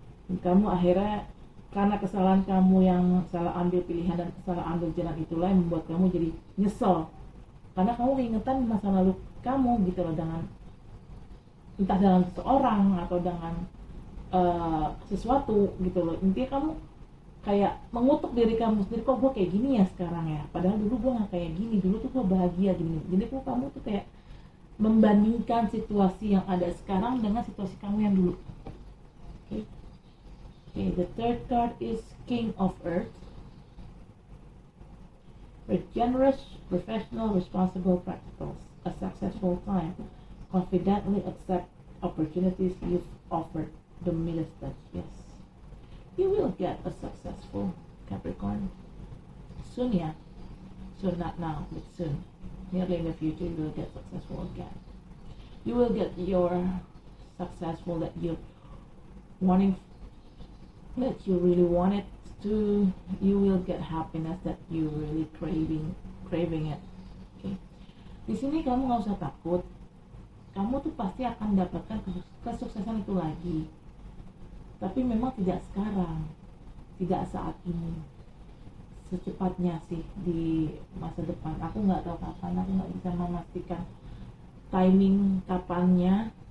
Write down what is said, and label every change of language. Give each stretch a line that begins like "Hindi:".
Indonesian: Kamu akhirnya karena kesalahan kamu yang salah ambil pilihan dan salah ambil jalan itulah yang membuat kamu jadi nyesel, karena kamu keingetan masa lalu kamu gitu loh, dengan entah dengan seseorang atau dengan sesuatu gitu loh. Intinya kamu kayak mengutuk diri kamu sendiri, kok gue kayak gini ya sekarang ya, padahal dulu gue gak kayak gini, dulu tuh gue bahagia gini. Jadi kamu tuh kayak membandingkan situasi yang ada sekarang dengan situasi kamu yang dulu. Okay.
English: Okay, the third card is King of Earth. We're generous, professional, responsible, practical. A successful time. Confidently accept opportunities you've offered. The Midas touch, yes. You will get a successful Capricorn. Soon, yeah. So not now, but soon. Nearly in the future, you will get successful again. You will get your successful that you're wanting, that you really want it to. You will get happiness that you really craving it. Okay.
Indonesian: Di sini kamu nggak usah takut. Kamu tuh pasti akan dapatkan kesuksesan itu lagi. Tapi memang tidak sekarang, tidak saat ini. Secepatnya sih di masa depan. Aku nggak tahu kapan, aku nggak bisa memastikan timing kapannya.